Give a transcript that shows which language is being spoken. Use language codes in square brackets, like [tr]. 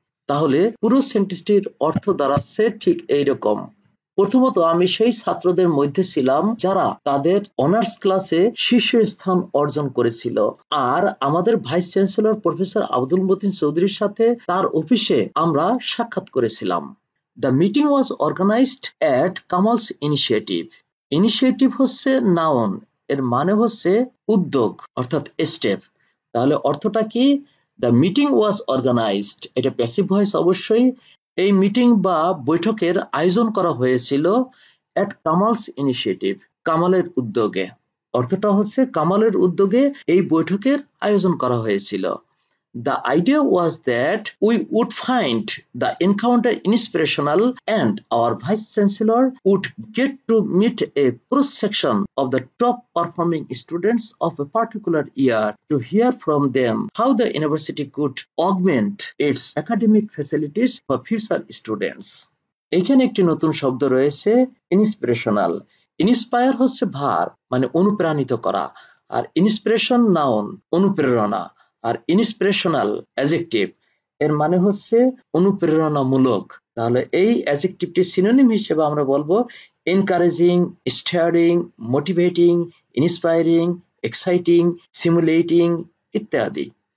[bn] তাহলে পুরো সেন্টেন্সটির অর্থ দাঁড়াচ্ছে ঠিক এইরকম। প্রথমত, আমি সেই ছাত্রদের মধ্যে ছিলাম যারা তাদের অনার্স ক্লাসে শীর্ষস্থান অর্জন করেছিল, আর আমাদের vice chancellor professor Abdul Matin চৌধুরীর সাথে তার অফিসে আমরা সাক্ষাৎ করেছিলাম। [en] The meeting was organized at Kamal's initiative. [bn] Initiative হচ্ছে নাউন, এর মানে হচ্ছে উদ্যোগ অর্থাৎ স্টেপ। তাহলে অর্থটা কি? [en] the meeting was organised, [bn] এটা প্যাসিভ ভয়েস অবশ্যই। এই মিটিং বা বৈঠকের আয়োজন করা হয়েছিল [en] at Kamal's initiative, [bn] কামালের উদ্যোগে। অর্থটা হচ্ছে কামালের উদ্যোগে এই বৈঠকের আয়োজন করা হয়েছিল। [en] The idea was that we would find the encounter inspirational and our Vice Chancellor would get to meet a cross-section of the top performing students of a particular year to hear from them how the university could augment its academic facilities for future students. [bn] এখানে একটি নতুন শব্দ রয়েছে inspirational. Inspire হচ্ছে verb, মানে অনুপ্রাণিত করা, আর inspiration noun, অনুপ্রেরণা। আর ইন্সপিরেশনাল অ্যাডজেক্টিভ, এর মানে হচ্ছে অনুপ্রেরণামূলক। তাহলে এই অ্যাডজেক্টিভটির সিনোনিম হিসেবে আমরা বলবো encouraging, steering, motivating, inspiring, exciting, simulating ইত্যাদি।